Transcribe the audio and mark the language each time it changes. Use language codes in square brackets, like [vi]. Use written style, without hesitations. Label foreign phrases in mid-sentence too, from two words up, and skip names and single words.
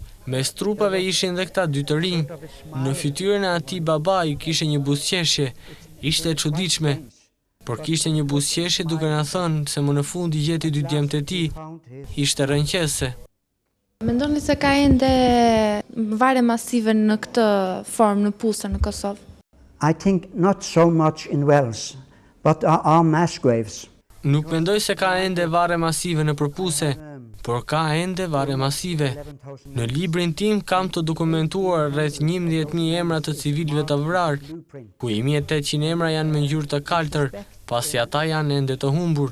[sq] Mes trupave ishin dhe këta 2 të rinj. Në fytyrën e atij babai kishte një buzëqeshje. Ishte e çuditshme. Por kishte një buzëqeshje duke na thënë se më në fund i gjeti 2 djemtë e tij. Ishte rrënqese. Mendoni se ka ende varre masive në këtë formë në Pusë në Kosovë? [en] I think not so much in Wales, but are mass graves. [sq] Nuk mendoj se ka ende varre masive në Puse, por ka ende varre masive. Në librin tim kam të dokumentuar rreth 11.000 emra të civilëve të vrarë, ku 1.800 emra janë me ngjyrë të kaltër, pasi ata janë ende të humbur.